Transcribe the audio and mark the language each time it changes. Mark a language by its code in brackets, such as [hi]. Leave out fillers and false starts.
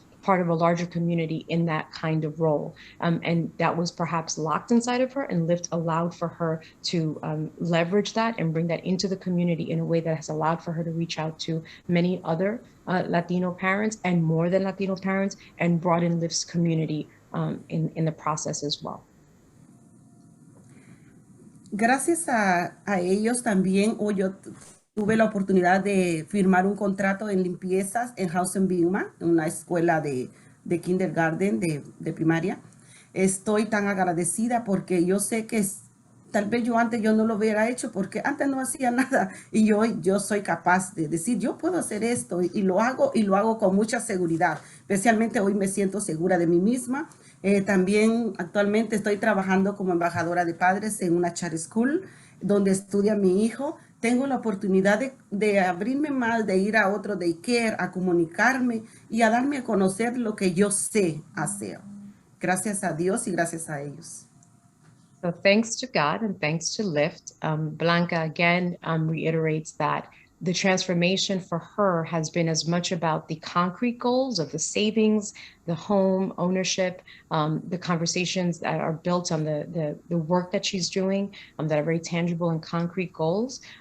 [en] part of a larger community in that kind of role. And that was perhaps locked inside of her, and Lyft allowed for her to leverage that and bring that into the community in a way that has allowed for her to reach out to many other Latino parents and more than Latino parents, and broaden Lyft's community in the process as well. [es] Gracias a ellos también, hoy yo tuve la oportunidad de firmar un contrato en limpiezas en House and Bigma, una escuela de kindergarten, de primaria. Estoy tan agradecida porque yo sé que tal vez yo no lo hubiera hecho porque antes no hacía nada, y yo soy capaz de decir, yo puedo hacer esto, y lo hago con mucha seguridad. Especialmente hoy me siento segura de mí misma. También actualmente estoy trabajando como embajadora de padres en una charter school donde estudia mi hijo. Tengo la oportunidad de abrirme más, de ir a otro daycare, a comunicarme y a darme a conocer lo que yo sé hacer. Gracias a Dios y gracias a ellos. [en] So thanks to God and thanks to Lyft, Blanca again reiterates that the transformation for her has been as much about the concrete goals of the savings, the home ownership, the conversations that are built on the work that she's doing, that are very tangible and concrete goals.